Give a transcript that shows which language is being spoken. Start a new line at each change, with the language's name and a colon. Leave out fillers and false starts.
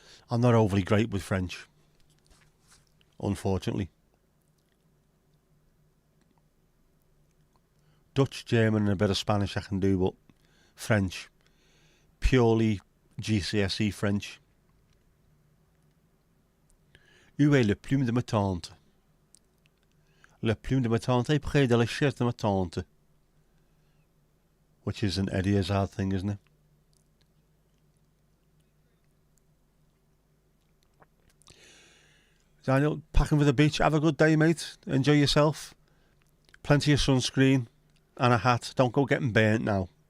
English: I'm not overly great with French, unfortunately. Dutch, German and a bit of Spanish I can do, but French, purely GCSE French.
French: Où est le plume de ma tante? Le plume de ma tante est près de la chaise de ma tante.
English: Which is an Eddie Izzard thing, isn't it? Daniel, packing for the beach. Have a good day, mate. Enjoy yourself. Plenty of sunscreen and a hat. Don't go getting burnt now.